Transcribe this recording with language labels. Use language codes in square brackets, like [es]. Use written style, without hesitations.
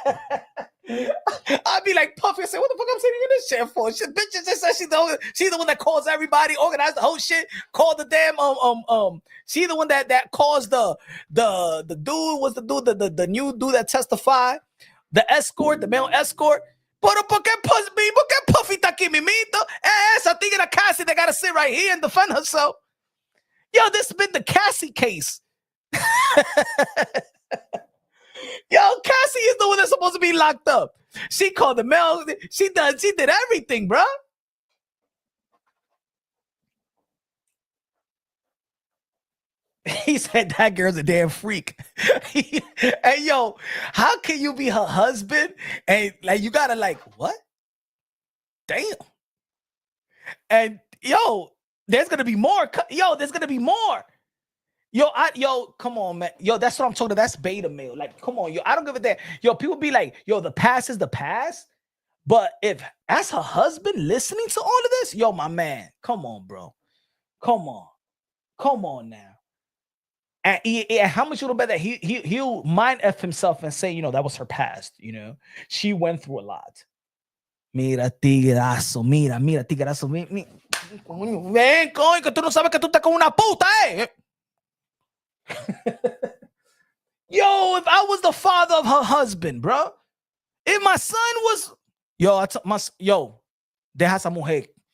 [en] I'd be like Puffy and say, what the fuck I'm sitting in this shit for? She, bitch just said she's the one that calls everybody, organized the whole shit, called the damn she the one that caused the dude was the dude, the new dude that testified, the escort, the male escort. [es] Pero ¿por qué Puffy está aquí, mimito? Esa tigre [en] Cassie, they gotta sit right here and defend herself. Yo, this has been the Cassie case. Yo, Cassie is the one that's supposed to be locked up. She called the mail. She did everything, bro. He said that girl's a damn freak. Hey, yo, how can you be her husband? And like you gotta like what? Damn. And yo, there's gonna be more. Yo, there's gonna be more. Yo, come on, man. Yo, that's what I'm talking about. That's beta male. Like, come on, yo. I don't give a damn. Yo, people be like, yo, the past is the past. But if that's her husband listening to all of this, yo, my man, come on, bro. Come on now. And how much you know bet that he'll mind F himself and say, you know, that was her past, you know. She went through a lot. [es] Mira, tigrazo, mira, tigrazo. Ven, coño, que tú no sabes que tú estás con una puta, eh. [en] Yo, if I was the father of her husband, bro, if my son was, [es] deja esa mujer.